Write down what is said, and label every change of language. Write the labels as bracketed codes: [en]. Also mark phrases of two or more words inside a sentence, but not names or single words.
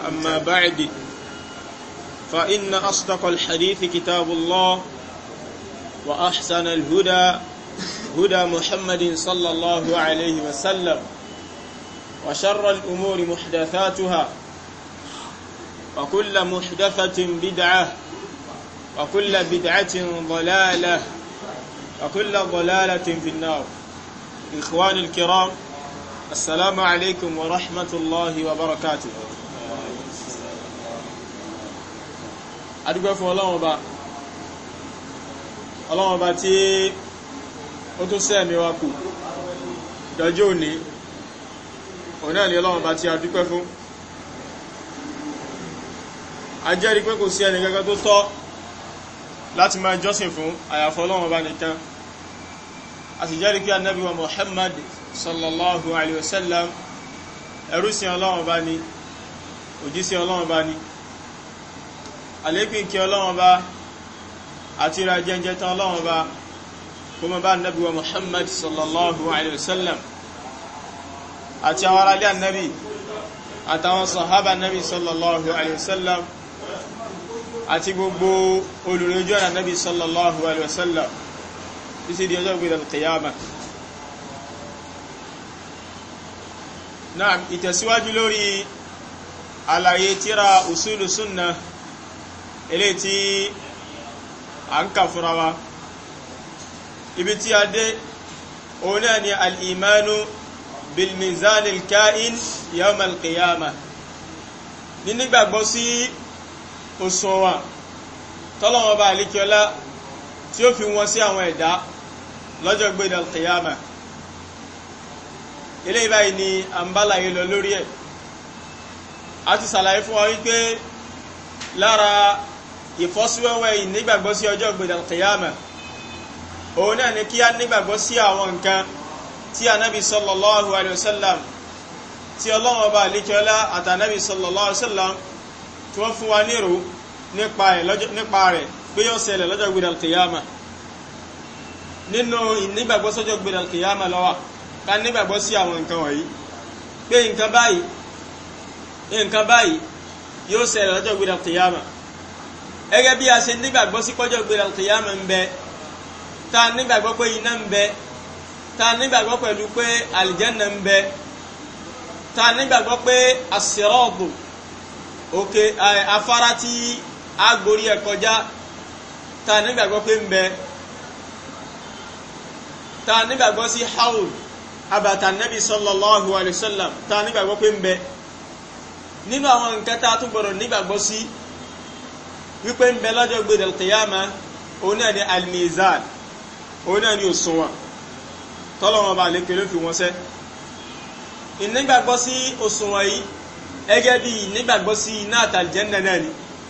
[ar] أما بعد فإن أصدق الحديث كتاب الله وأحسن الهدى هدى محمد صلى الله عليه وسلم وشر الأمور محدثاتها وكل محدثة بدعة وكل بدعة ضلالة وكل ضلالة في النار. إخواني الكرام، السلام عليكم ورحمة الله وبركاته. أدعو فالله [yo] ọba tí ó tún sẹ́mi wa kù dọjọ́ òní ọ̀nà ni Ọlọ́run bá tí a dúpẹ́ fún. A jẹ́rìí pé kò sí ẹni gẹ́gẹ́ tó tọ́ láti máa jọ́sìn fún àyàfọ́ Ọlọ́run bá nìkan. A sì jẹ́rìí pé Ànábì wa Muhammad [ar] صلى الله عليه وسلم [yo] ẹrúsìn Ọlọ́run bá ní, òjíṣẹ́ Ọlọ́run bá ní. Àlékún kí Ọlọ́run bá àti ra jẹ́jẹ́ tán Ọlọ́run bá kuma bá Ànábì wa Muhammad [ar] صلى الله عليه وسلم [yo] àti àwọn ará ilé Ànábì àtàwọn sàhábà Ànábì [ar] صلى الله عليه وسلم [yo] àti gbogbo olùrìnjú ọ̀nà Ànábì [ar] صلى الله عليه وسلم [yo] títí di ọjọ́ ìgbéra al-qiyamah. Náà ìtẹ̀síwájú lórí àlàyé tírà [ar] أصول السنة [yo] eléyìí tí à ń kà fúnra wa. Ibi tí a dé òun náà ni [ar] الإيمان بالميزان الكائن يوم القيامة, [yo] nígbàgbọ́ sí òṣùwọ̀n tọ́lọ́wọ́n bá àlékiọlá tí ó fi wọn sí àwọn ẹ̀dá lọ́jọ́ gbé al-qiyamah. Eléyìí báyìí ni à ń bálàyé lọ lórí ẹ̀. A ti sàlàyé fún wa wípé lára ìfọ́síwẹ́wẹ́ ìnígbàgbọ́ sí ọjọ́ gbé al-qiyamah òun náà ni kí a nígbàgbọ́ sí àwọn nǹkan tí Ànábì [ar] صلى الله عليه وسلم [yo] tí Ọlọ́run Ọba àlékiọlá àtànábì [ar] صلى الله عليه وسلم [yo] tí wọ́n fún wa nírò nípa rẹ̀ pé yóò ṣẹlẹ̀ lọ́jọ́ gbé al-qiyamah. Nínú ìnígbàgbọ́ sọ́jọ́ gbé al-qiyamah ló wà ká nígbàgbọ́ sí àwọn nǹkan wọ̀nyí pé nǹkan báyìí yóò ṣẹlẹ̀ lọ́jọ́ gbé al-qiyamah. Gẹ́gẹ́ bí a ṣe nígbàgbọ́ sí pọ́jọ́ gbé al-qiyamah ń bẹ, ta nígbàgbọ́ pé iná ń bẹ, ta nígbàgbọ́ pẹ̀lú pé aljanna ń bẹ, ta nígbàgbọ́ pé as-siratu òkè afárá tí a gorí ẹ̀ kọjá, ta nígbàgbọ́ pé ń bẹ, ta nígbàgbọ́ sí hawl abàtà nabi [ar] صلى الله عليه وسلم, [yo] ta nígbàgbọ́ pé ń bẹ. Nínú àwọn nǹkan tá a tún gbọdọ̀ nígbàgbọ́ sí wípé ń bẹ lọ́jọ́ gbé al-qiyamah òun náà ni al-mizan, òun náà ni òṣùwọ̀n tọ́lọ́wọ́n bá lè pẹ̀lú fi wọ́n sẹ́. Ìnígbàgbọ́ sí òṣùwọ̀n yìí gẹ́gẹ́ bí ìnígbàgbọ́ sí iná àtàlìjẹ́nà náà ni.